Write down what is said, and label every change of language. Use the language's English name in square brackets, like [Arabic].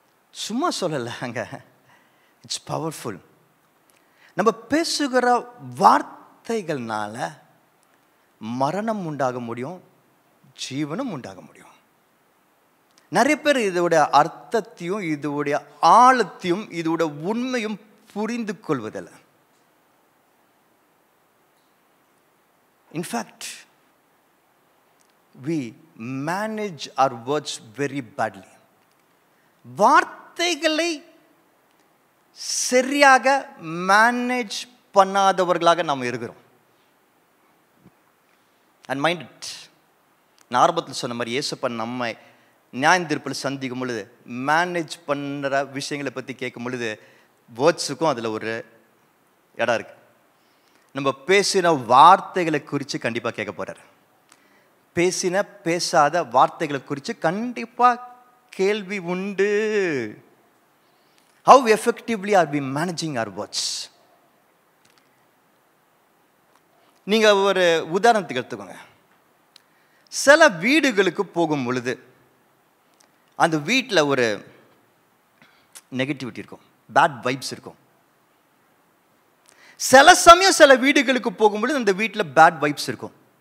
[Tamil] சும்மா சொல்லலை அங்க, [English] It's powerful. [Tamil] நம்ம பேசுகிற வார்த்தைகள்னால மரணம் உண்டாக முடியும், ஜீவனும் உண்டாக முடியும். நிறைய பேர் இதோட அர்த்தத்தையும் இதோடைய ஆழத்தையும் இதோட உண்மையும் புரிந்து கொள்வதில்லை. [English] In fact we manage our words very badly. [Tamil] வார்த்தைகளை சரியாக மேனேஜ் பண்ணாதவர்களாக நாம் இருக்கிறோம். [English] and mind it, [Tamil] நான் ஆரம்பத்தில் சொன்ன மாதிரி இயேசுப்பன் நம்மை நியாயத்தீர்ப்பில் சந்திக்கும் பொழுது மேனேஜ் பண்ணுற விஷயங்களை பற்றி கேட்கும் பொழுது வேர்ட்ஸுக்கும் அதில் ஒரு இடம் இருக்குது. நம்ம பேசின வார்த்தைகளை குறித்து கண்டிப்பாக கேட்க போகிறார். பேசின பேசாத வார்த்தைகளை குறித்து கண்டிப்பாக கேள்வி உண்டு. [English] How effectively are we managing our words? [Tamil] நீங்கள் ஒரு உதாரணத்துக்கு எடுத்துக்கோங்க. சில வீடுகளுக்கு போகும் பொழுது அந்த வீட்டில் ஒரு நெகட்டிவிட்டி இருக்கும், பேட் வைப்ஸ் இருக்கும். சில சமயம் சில வீடுகளுக்கு போகும்பொழுது அந்த வீட்டில் பேட் வைப்ஸ் இருக்கும்.